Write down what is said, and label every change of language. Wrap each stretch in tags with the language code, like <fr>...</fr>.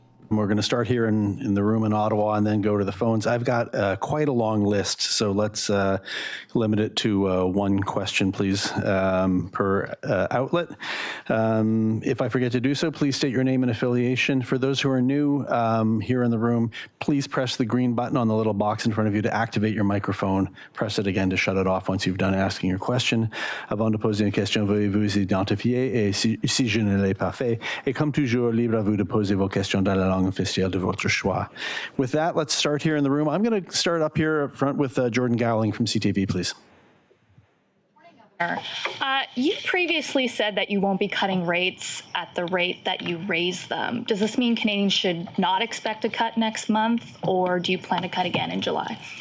<en>We're going to start here in the room in Ottawa and then go to the phones. I've got quite a long list, so let's limit it to one question, please, per outlet. If I forget to do so, please state your name and affiliation. For those who are new here in the room, please press the green button on the little box in front of you to activate your microphone. Press it again to shut it off once you've done asking your question.</en> <fr>Avant de poser une question, veuillez vous identifier et si je ne l'ai pas fait. Et comme toujours, libre à vous de poser vos questions dans la langue officielle de votre choix.</fr> <en>With that, let's start here in the room. I'm going to start up here up front with Jordan Gowling from CTV, please. You previously said that you won't be cutting rates at the rate that you raise them. Does this mean Canadians should not expect a cut next month, or do you plan to cut again in July?</en>